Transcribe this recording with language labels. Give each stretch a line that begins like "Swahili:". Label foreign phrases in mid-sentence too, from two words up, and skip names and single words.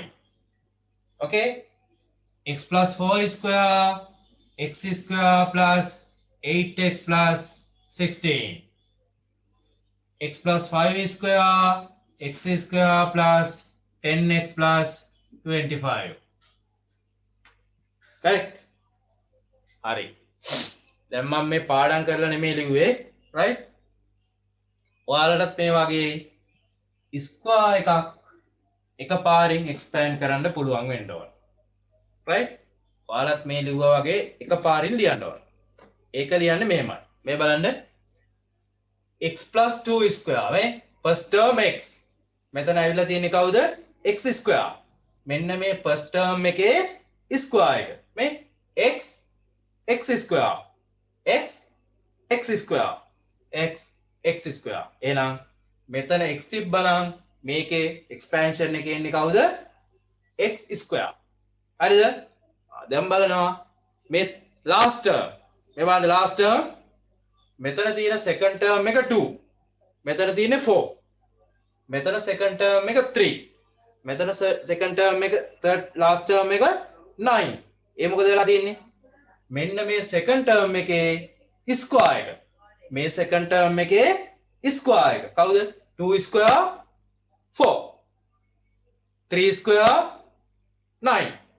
English: Okay, x plus 4 square, x square plus 8x plus 16. X plus 5 square, x square plus 10x plus 25. Correct?
Sinhala: හරි. දැන් මම මේ පාඩම් කරලා නෙමෙයි ලිව්වේ, right? ඔයාලටත් මේ වගේ ස්ක්වයර් එකක් එකපාරින් expand කරන්න පුළුවන් වෙන්න ඕන. right? ඔයාලත් මේ ලිව්වා වගේ එකපාරින් ලියන්න ඕන. ඒක ලියන්නේ මෙහෙමයි. මේ බලන්න
English: x plus 2 square
Sinhala: නේ
English: first term x.
Sinhala: මෙතන ඇවිල්ලා තියෙන්නේ කවුද? x square. මෙන්න මේ
English: first term
Sinhala: එකේ square එක.
English: මේ x square. x square. x square.
Sinhala: එහෙනම් මෙතන x තිබ්බනම් මේකේ expansion එකේ ඉන්නේ කවුද?
English: x square.
Sinhala: හරිද? දැන් බලනවා මේ
English: last term.
Sinhala: මේ බලන්න
English: last term.
Sinhala: මෙතන තියෙන
English: second term
Sinhala: එක 2. මෙතන තියෙන්නේ 4. මෙතන
English: second term
Sinhala: එක 3. මෙතන
English: second term
Sinhala: එක
English: third last term
Sinhala: එක 9. ඒ මොකද වෙලා තියෙන්නේ? මෙන්න මේ
English: second term
Sinhala: එකේ square එක. මේ
English: second term
Sinhala: එකේ square එක. කවුද?
English: 2 square 4. 3 square 9.